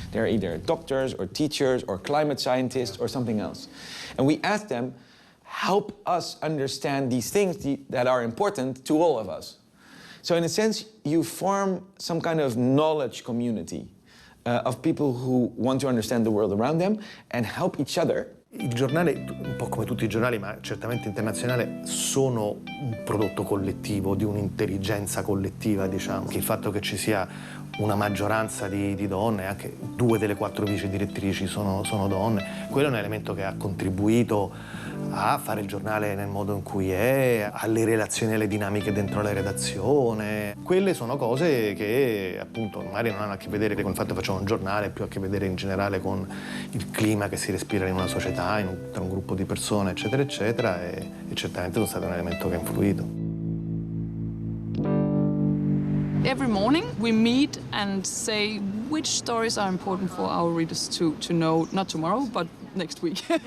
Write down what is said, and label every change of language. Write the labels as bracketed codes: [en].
[en] They're either doctors or teachers or climate scientists or something else. And we ask them, help us understand these things that are important to all of us. So in a sense, you form some kind of knowledge community of people who want to understand the world around them and help each other. [it] Il giornale, un po' come tutti i giornali, ma certamente internazionale, sono un prodotto collettivo, di un'intelligenza collettiva, diciamo. Che il fatto che ci sia una maggioranza di donne, anche 2 delle 4 vice direttrici sono donne, quello è un elemento che ha contribuito a fare il giornale nel modo in cui è, alle relazioni e alle dinamiche dentro la redazione. Quelle sono cose che appunto magari non hanno a che vedere con il fatto che facciamo un giornale, più a che vedere in generale con il clima che si respira in una società, tra un gruppo di persone, eccetera, eccetera, e certamente sono stato un elemento che ha influito. [en] Every morning we meet and say which stories are important for our readers to know, not tomorrow, but next week.